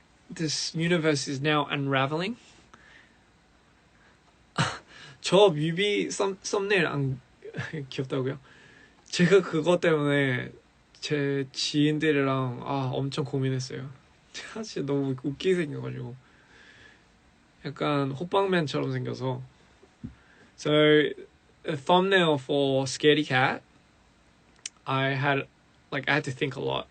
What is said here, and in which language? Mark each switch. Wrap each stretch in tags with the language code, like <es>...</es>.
<en>This universe is now unraveling.</en> <ko>저 뮤비 썸네일 안 귀엽다고요? 제가 그것 때문에 제 지인들이랑 엄청 고민했어요. 사실 너무 웃기게 생겨가지고 약간 호빵맨처럼 생겨서.</ko> <en>So a thumbnail for Scaredy Cat, I had to think a lot.</en>